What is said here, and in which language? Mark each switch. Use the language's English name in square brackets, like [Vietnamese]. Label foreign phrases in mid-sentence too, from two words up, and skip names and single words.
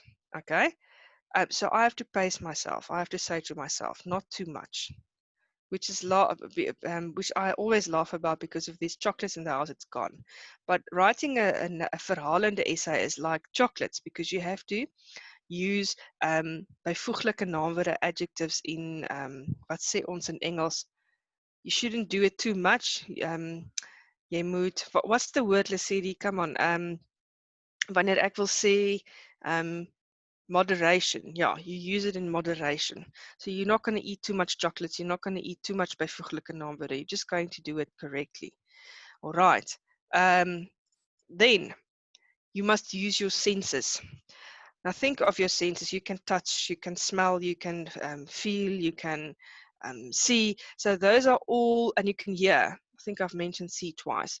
[English] Okay? So I have to pace myself. I have to say to myself, not too much. Which I always laugh about because if there's chocolates in the house, it's gone. But writing a verhalende essay is like chocolates because you have to use [Afrikaans] byvoeglike naamwoorde [English] adjectives [Afrikaans] in wat sê ons in Engels. [English] You shouldn't do it too much. [Afrikaans] Jy moet, [English] what's the word, Lesedi? Come on. [Afrikaans] Wanneer ek wil sê moderation. [English] Yeah, you use it in moderation. So you're not going to eat too much chocolates. You're not going to eat too much [Afrikaans] byvoeglike naamwoorde. [English] You're just going to do it correctly. All right. Then you must use your senses. Now think of your senses. You can touch, you can smell, you can feel, you can see. So those are all, and you can hear. I think I've mentioned see twice.